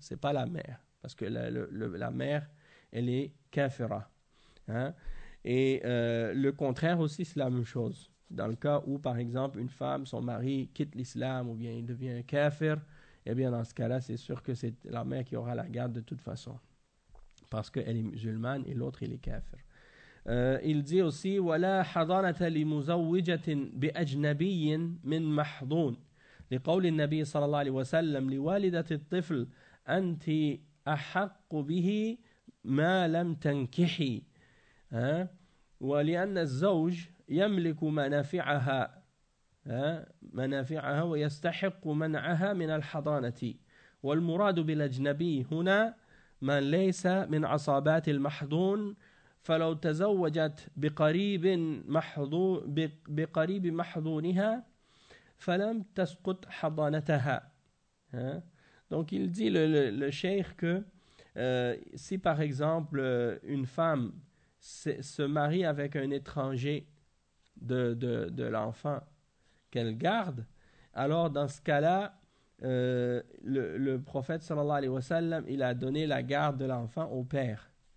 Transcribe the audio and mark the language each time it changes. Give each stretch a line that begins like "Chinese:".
French: C'est pas la mère, parce que la mère elle est kafira, hein? Et le contraire aussi c'est la même chose. Dans le cas où, par exemple, une femme, son mari quitte l'islam ou bien il devient kafir, eh bien, dans ce cas-là, c'est sûr que c'est la mère qui aura la garde de toute façon. Parce qu'elle est musulmane et l'autre, il est kafir. Il dit aussi,
Arabic: « وَلَا حَضَانَةَ لِمُزَوِّجَةٍ بِأَجْنَبِيٍ مِنْ مَحْضُونَ لِقَوْلِ النَّبِي صلى الله عليه وسلم لِوَالِدَةِ الطِّفْلِ أَنْتِ أَحَقُّ بِهِ مَا لَمْ تَنْكِحِي وَلِأَنَّ الزَّوْجِ يملك منافعها منافعها ويستحق منعها من الحضانة والمراد بالأجنبي هنا من ليس من عصابات المحضون فلو تزوجت بقريب محضونها فلم تسقط حضانتها.
French: Donc il dit le cheikh que si par exemple une femme se marie avec un étranger de l'enfant qu'elle garde, alors dans ce cas-là, le prophète
Arabic: sallallahu alayhi wa sallam,
French: il a donné la garde de l'enfant au père.